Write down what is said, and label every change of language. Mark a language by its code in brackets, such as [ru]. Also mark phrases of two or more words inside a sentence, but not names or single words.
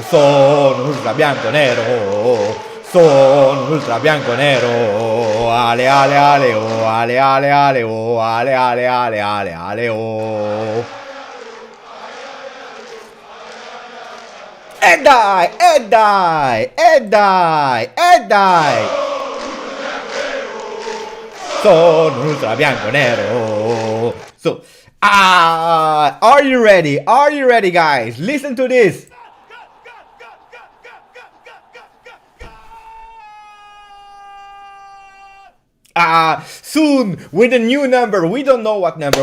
[it] Sono un ultra bianco-nero. Sono un ultra bianco-nero. Ale ale ale oh, ale ale ale oh, ale ale ale ale ale oh. E dai, e dai, e dai, e dai. Sono un ultra bianco-nero. [en] So, are you ready? Are you ready, guys? Listen to this. Soon with a new number. We don't know what number.